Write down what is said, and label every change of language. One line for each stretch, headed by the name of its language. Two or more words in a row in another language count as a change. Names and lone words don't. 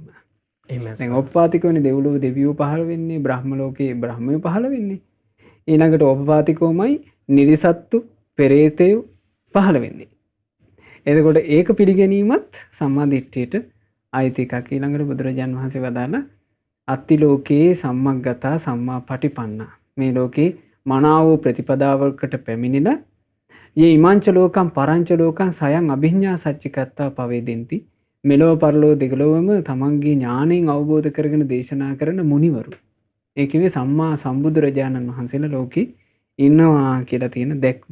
Sinhala: දැන් ඕපපාතිකෝනේ දෙව්ලොව දෙවියෝ පහළ වෙන්නේ, බ්‍රහ්ම ලෝකේ බ්‍රහ්මයෝ පහළ වෙන්නේ. ඊළඟට ඕපපාතිකෝමයි නිරිසත්තු, පෙරේතයෝ පහළ වෙන්නේ. එතකොට ඒක පිළිගැනීමත් සම්මාදිට්ඨියට අයිති එකක්. ඊළඟට බුදුරජාන් වහන්සේ වදාළා
Pali: අත්ති ලෝකේ සම්මග්ගතා සම්මා පටිපන්නා.
Sinhala: මේ ලෝකේ මනාව ප්‍රතිපදාවකට පැමිණිලා
Pali: යේ ඉමාංච ලෝකම් පරංච ලෝකම් සයන් අභිඥා සච්චිකත්තා පවේදෙන්ති.
Sinhala: මෙලොව පරලොව දෙකලොවම තමන්ගේ ඥාණයෙන් අවබෝධ කරගෙන දේශනා කරන මුනිවරු. ඒ කිව්වේ සම්මා සම්බුදුරජාණන් වහන්සේලා ලෝකේ ඉන්නවා කියලා තියෙන දැක්ම.